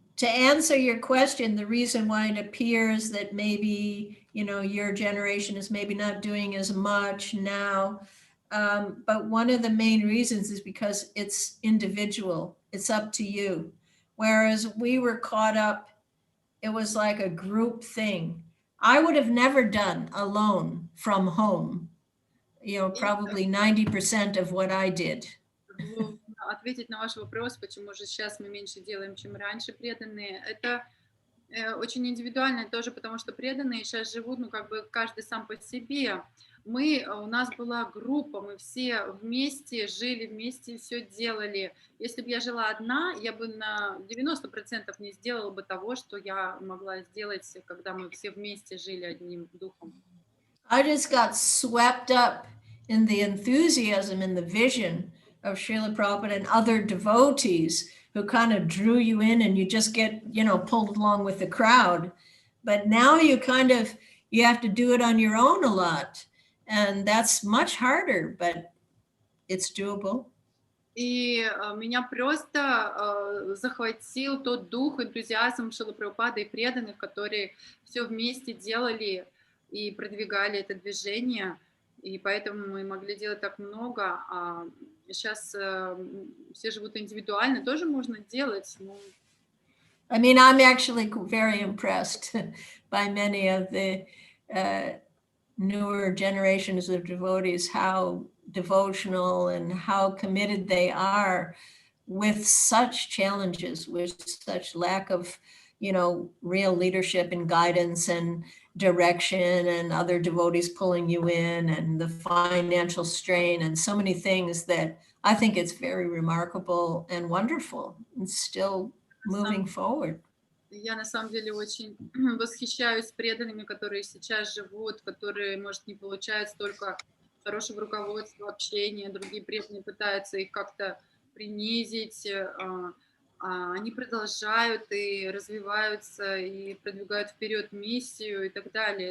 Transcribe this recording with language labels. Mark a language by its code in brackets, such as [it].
[en] To answer your question, the reason why it appears that maybe, your generation is maybe not doing as much now, but one of the main reasons is because it's individual. It's up to you. Whereas we were caught up, it was like a group thing. I would have never done alone from home, probably 90% of what I did. [ru] Ответить на ваш вопрос, почему же сейчас мы меньше делаем, чем раньше преданные, это очень индивидуально тоже, потому что преданные сейчас живут, каждый сам по себе. У нас была группа, мы все вместе жили, вместе все делали. Если бы я жила одна, я бы на 90% не сделала бы того, что я могла сделать, когда мы все вместе жили одним духом. [en] I just got swept up in the enthusiasm and the vision of Srila Prabhupada and other devotees who kind of drew you in, and you just get, pulled along with the crowd. But now you have to do it on your own a lot. And that's much harder, but it's doable. [ru] И меня просто захватил тот дух, энтузиазм Шрилы Прабхупады и преданных, которые все вместе делали и продвигали это движение. И поэтому мы могли делать так много. А сейчас все живут индивидуально, тоже можно делать. Но... [en] I mean, I'm actually very impressed by many of the newer generations of devotees, how devotional and how committed they are with such challenges, with such lack of, real leadership and guidance and direction, and other devotees pulling you in, and the financial strain, and so many things that I think it's very remarkable and wonderful, and still moving forward. [ru] Я на самом деле очень восхищаюсь преданными, которые сейчас живут, которые, может, не получают столько хорошего руководства, общения, другие преданные пытаются их как-то принизить, они продолжают и развиваются, и продвигают вперед миссию и так далее.